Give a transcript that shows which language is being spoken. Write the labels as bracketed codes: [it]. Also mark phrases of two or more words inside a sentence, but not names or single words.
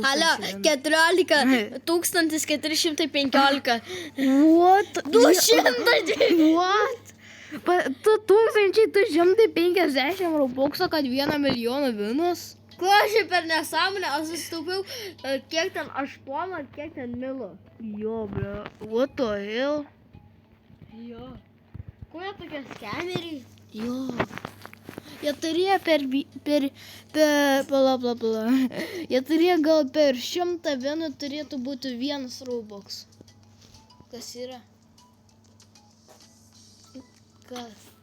[lt] Alio, 14 415. [en] What? 200. What? [lt] 2250 Robuxo, kad 1 milijoną vienas? Ko aš per nesąmonę, aš sustaupiau kiek ten 8 ar kiek ten milo. Jo, [en] bro. What the hell? [lt] Jo. Ko jie tokie skameriai? Jo. Jie turėjo bla. Jie turėjo gal per 100 vieną turėtų būti 1 Robux. Kas yra? Kas?